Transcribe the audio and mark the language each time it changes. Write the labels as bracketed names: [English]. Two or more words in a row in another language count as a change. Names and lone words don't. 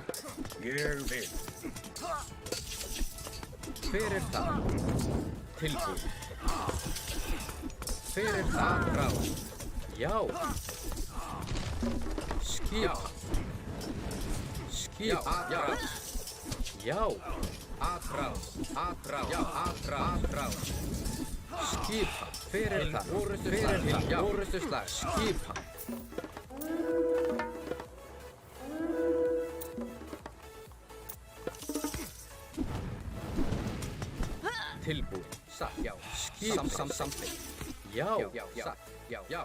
[Icelandic] Ég vil. Hver er það? Tilbúin. Hver er það? Atrás. Já. Skipan. Skipan. [Portuguese] Atrás. [Icelandic] Já. Atrás. Atrás. Já. [Portuguese] Atrás. [Icelandic] Skipan. Hver er það? Hver er það? Já. Orustuslag. Skipan. Tilbúin. Satt. Já. Skip. Samþykkt. Já. Já. Satt. Já. Já.